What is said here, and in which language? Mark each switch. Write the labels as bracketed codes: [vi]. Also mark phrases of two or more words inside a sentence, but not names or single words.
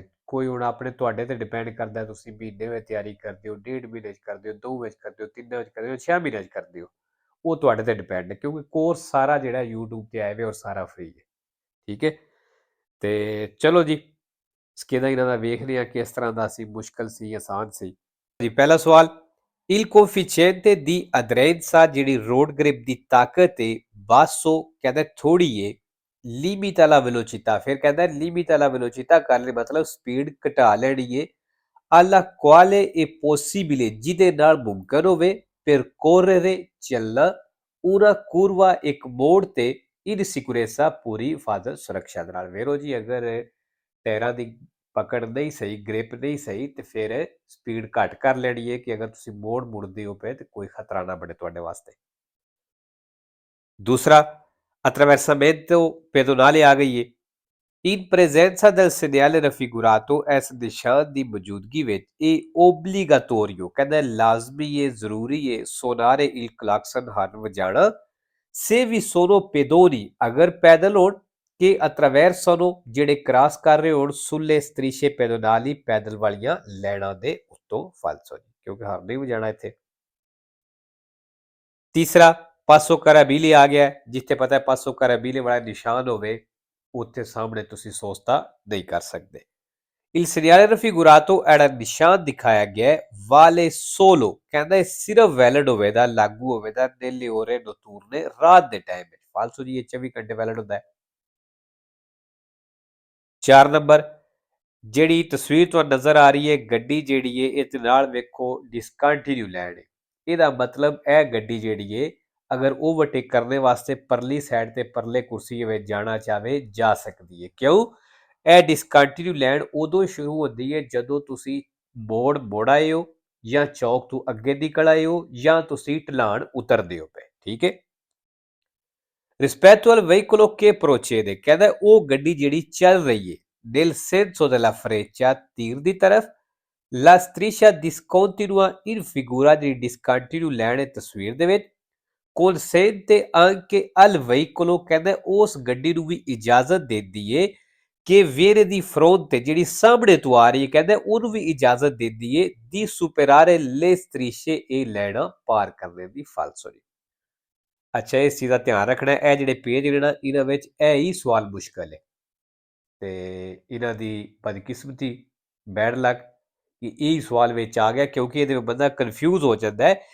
[pa] ਕੋਈ ਹੁਣ ਆਪਣੇ ਤੁਹਾਡੇ ਤੇ ਡਿਪੈਂਡ ਕਰਦਾ, ਤੁਸੀਂ ਮਹੀਨੇ ਵਿੱਚ ਤਿਆਰੀ ਕਰਦੇ ਹੋ, 1.5 ਮਹੀਨੇ 'ਚ ਕਰਦੇ ਹੋ, 2 ਵਿੱਚ ਕਰਦੇ ਹੋ, 3 ਵਿੱਚ ਕਰਦੇ ਹੋ, 6 ਮਹੀਨਿਆਂ 'ਚ ਕਰਦੇ ਹੋ। ਉਹ ਤੁਹਾਡੇ ਤੇ ਡਿਪੈਂਡ ਹੈ, ਕਿਉਂਕਿ ਕੋਰਸ ਸਾਰਾ ਜਿਹੜਾ YouTube ਤੇ ਆਏ ਵੇ ਔਰ ਸਾਰਾ ਫ੍ਰੀ ਹੈ। ਠੀਕ ਹੈ, ਤੇ ਚਲੋ ਜੀ ਸਕੇਦਾ ਇਹਨਾਂ ਦਾ ਵੇਖਦੇ ਹਾਂ ਕਿਸ ਤਰ੍ਹਾਂ ਦਾ ਸੀ, ਮੁਸ਼ਕਲ ਸੀ, ਆਸਾਨ ਸੀ। ਜੀ ਪਹਿਲਾ ਸਵਾਲ, [it] il coefficiente di aderenza [pa] ਜਿਹੜੀ ਰੋਡ ਗ੍ਰਿਪ ਦੀ ਤਾਕਤ ਹੈ, ਬਾਸੋ ਕਹਿੰਦਾ ਥੋੜੀ ਏ, [it] limita la velocità, [pa] ਫਿਰ ਕਹਿੰਦਾ [it] limita la velocità [pa] ਕਰ ਲਈ ਮਤਲਬ ਸਪੀਡ ਘਟਾ ਲੈਣੀ ਏ, [it] alla quale è possibile [pa] ਜਿਹਦੇ ਨਾਲ ਮੁਮਕਨ ਹੋਵੇ percorrere ਚੱਲਣਾ [it] una curva [pa] ਇੱਕ ਮੋੜ ਤੇ [it] in sicurezza [pa] ਪੂਰੀ ਹਿਫਾਜ਼ਤ ਸੁਰੱਖਿਆ ਦੇ ਨਾਲ। ਵੇਰੋ ਜੀ ਅਗਰ ਟਾਇਰਾਂ ਦੀ ਪਕੜ ਨਹੀਂ ਸਹੀ, ਗ੍ਰਿਪ ਨਹੀਂ ਸਹੀ ਤੇ ਫਿਰ ਸਪੀਡ ਘੱਟ ਕਰ ਲੈਣੀ ਹੈ ਕਿ ਅਗਰ ਤੁਸੀਂ ਮੋੜ ਮੁੜਦੇ ਹੋ ਪਏ ਤੇ ਕੋਈ ਖਤਰਾ ਨਾ ਬਣੇ ਤੁਹਾਡੇ ਵਾਸਤੇ। ਦੂਸਰਾ, [it] attraversamento pedonale [pa] ਆ ਗਈ ਹੈ। [it] In presenza del segnale raffigurato, [pa] ਇਸ ਨਿਸ਼ਾਨ ਦੀ ਮੌਜੂਦਗੀ ਵਿੱਚ ਇਹ obligatorio ਕਹਿੰਦਾ ਲਾਜ਼ਮੀ ਹੈ, ਜ਼ਰੂਰੀ ਹੈ, [it] suonare il clacson [pa] ਹਾਰਨ ਵਜਾਣਾ, [it] se vi sono pedoni [pa] ਅਗਰ ਪੈਦਲ ਹੋਣ, ਕਿ attraversano ਜਿਹੜੇ ਕ੍ਰਾਸ ਕਰ ਰਹੇ ਹੋਣ, [it] sulle strisce pedonali [pa] ਪੈਦਲ ਵਾਲੀਆਂ ਲਾਈਨਾਂ ਦੇ ਉੱਤੋਂ ਫਾਲਸੋ, ਕਿਉਂਕਿ ਹਾਰਨ ਨਹੀਂ ਵਜਾਣਾ ਇੱਥੇ। ਤੀਸਰਾ, [it] passo carrabile [pa] ਆ ਗਿਆ, ਜਿੱਥੇ ਪਤਾ ਹੈ [it] passo carrabile [pa] ਵਾਲਾ ਨਿਸ਼ਾਨ ਹੋਵੇ ਉੱਥੇ ਸਾਹਮਣੇ ਤੁਸੀਂ ਸੋਚਤਾ ਨਹੀਂ ਕਰ ਸਕਦੇ। [it] il segnale raffigurato era [pa] ਨਿਸ਼ਾਨ ਦਿਖਾਇਆ ਗਿਆ ਵਾਲੇ ਸੋਲੋ ਕਹਿੰਦਾ ਇਹ ਸਿਰਫ ਵੈਲਿਡ ਹੋਵੇਗਾ, ਲਾਗੂ ਹੋਵੇਗਾ [it] nelle ore notturne [pa] ਰਾਤ ਦੇ ਟਾਈਮ ਵਿੱਚ। ਫਾਲਸੋ ਜੀ ਇਹ 24 ਘੰਟੇ ਵੈਲਿਡ ਹੁੰਦਾ ਹੈ। 4 ਨੰਬਰ, ਜਿਹੜੀ ਤਸਵੀਰ ਤੁਹਾਨੂੰ ਨਜ਼ਰ ਆ ਰਹੀ ਹੈ ਗੱਡੀ ਜਿਹੜੀ ਹੈ ਇਹਦੇ ਨਾਲ ਵੇਖੋ [en] discontinue line [pa] ਹੈ। ਇਹਦਾ ਮਤਲਬ ਇਹ ਗੱਡੀ ਜਿਹੜੀ ਹੈ ਅਗਰ ਓਵਰਟੇਕ ਕਰਨੇ ਵਾਸਤੇ ਪਰਲੀ ਸਾਈਡ ਤੇ ਪਰਲੇ ਕੁਰਸੀ ਵਿੱਚ ਜਾਣਾ ਚਾਹਵੇ ਜਾ ਸਕਦੀ ਹੈ। ਕਿਉਂ? ਇਹ [en] discontinue line [pa] ਉਦੋਂ ਸ਼ੁਰੂ ਹੁੰਦੀ ਹੈ ਜਦੋਂ ਤੁਸੀਂ ਮੋੜ ਮੁੜ ਆਏ ਹੋ ਜਾਂ ਚੌਕ ਤੋਂ ਅੱਗੇ ਨਿਕਲ ਆਏ ਹੋ ਜਾਂ ਤੁਸੀਂ ਢਲਾਣ ਉਤਰਦੇ ਹੋ ਪਏ। ਠੀਕ ਹੈ, [it] rispetto al veicolo che procede [pa] ਕਹਿੰਦਾ ਉਹ ਗੱਡੀ ਜਿਹੜੀ ਚੱਲ ਰਹੀ ਹੈ [it] nel senso della freccia [pa] ਤੀਰ ਦੀ ਤਰਫ, [it] la striscia discontinua in figura ਦੀ discontinue [pa] ਲੈਣ ਤਸਵੀਰ ਦੇ ਵਿੱਚ, [it] consente anche al veicolo [pa] ਕਹਿੰਦਾ ਉਸ ਗੱਡੀ ਨੂੰ ਵੀ ਇਜਾਜ਼ਤ ਦਿੰਦੀ ਏ ਕਿ ਵੇਰੇ ਦੀ ਫਰੰਟ ਤੇ ਜਿਹੜੀ ਸਾਹਮਣੇ ਤੋਂ ਆ ਰਹੀ ਹੈ ਕਹਿੰਦਾ ਉਹਨੂੰ ਵੀ ਇਜਾਜ਼ਤ ਦਿੰਦੀ ਏ [it] di superare le strisce [pa] ਇਹ ਲੈਣਾ ਪਾਰ ਕਰਨੇ ਦੀ। ਫਾਲਸੋ ਜੀ ਅੱਛਾ, ਇਸ ਚੀਜ਼ ਦਾ ਧਿਆਨ ਰੱਖਣਾ, ਇਹ ਜਿਹੜੇ ਪੇਜ ਨੇ ਨਾ ਇਹਨਾਂ ਵਿੱਚ ਇਹ ਹੀ ਸਵਾਲ ਮੁਸ਼ਕਲ ਹੈ ਤੇ ਇਹਨਾਂ ਦੀ ਬਦਕਿਸਮਤੀ, [en] bad luck [pa] ਕਿ ਇਹ ਸਵਾਲ ਵਿੱਚ ਆ ਗਿਆ, ਕਿਉਂਕਿ ਇਹਦੇ ਵਿੱਚ ਬੰਦਾ ਕਨਫਿਊਜ਼ ਹੋ ਜਾਂਦਾ ਹੈ।